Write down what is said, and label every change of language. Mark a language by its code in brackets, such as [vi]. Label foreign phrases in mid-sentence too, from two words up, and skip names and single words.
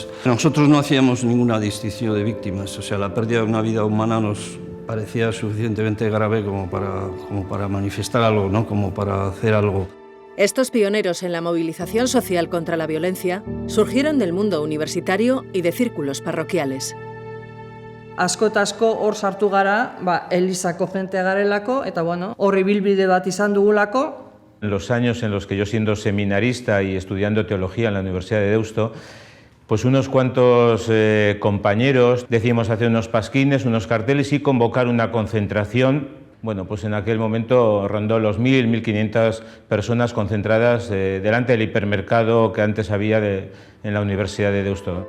[es] Nosotros no hacíamos ninguna distinción de víctimas, o sea, la pérdida de una vida humana nos parecía suficientemente grave como para manifestar algo, ¿no? Como para hacer algo. Estos pioneros en la movilización social contra la violencia surgieron del mundo universitario y de círculos parroquiales. [eu] Asko eta asko hor sartu gara, elizako jentea garelako, eta hor ibilbide bat izan dugulako. [es] En los años en los que yo, siendo seminarista y estudiando teología en la Universidad de Deusto, pues unos cuantos compañeros decidimos hacer unos pasquines, unos carteles y convocar una concentración. Bueno, pues en aquel momento rondó los 1.000, 1.500 personas concentradas delante del hipermercado que antes había en la Universidad de Deusto.